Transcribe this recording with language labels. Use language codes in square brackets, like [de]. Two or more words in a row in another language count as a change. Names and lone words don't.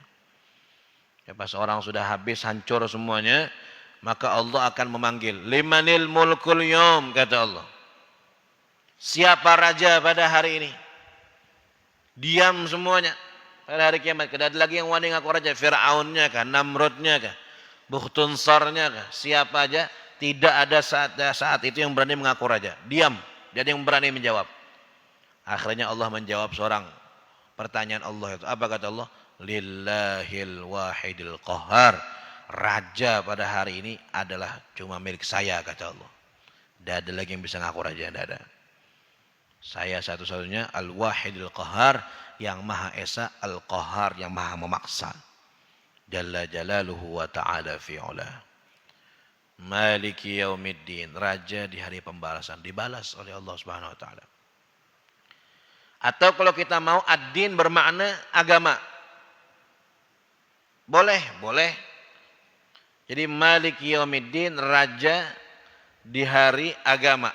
[id] Ya, pas orang sudah habis, hancur semuanya, maka Allah akan memanggil, [ar] لمن الملك اليوم, [id] kata Allah. Siapa raja pada hari ini? Diam semuanya. Pada hari kiamat, tidak ada lagi yang wani ngaku raja. Fir'aunnya kah, Namrudnya kah, Bukhtunsarnya kah, siapa aja, tidak ada saat itu yang berani mengaku raja. Diam, jadi yang berani menjawab. Akhirnya Allah menjawab seorang pertanyaan Allah itu. Apa kata Allah? [ar] لله الواحد القهار. [id] Raja pada hari ini adalah cuma milik saya, kata Allah. Tidak ada lagi yang bisa ngaku raja, tidak ada. Saya satu-satunya [ar] الواحد القهار, [id] yang maha esa, al-qahar, yang maha memaksa. [ar] جل جلاله وتعالى في علاه. مالك يوم الدين, [id] raja di hari pembalasan, dibalas oleh Allah [ar] سبحانه وتعالى. [id] Atau kalau kita mau, ad-din bermakna agama. Boleh, boleh. Jadi [ar] مالك يوم الدين, [id] raja di hari agama.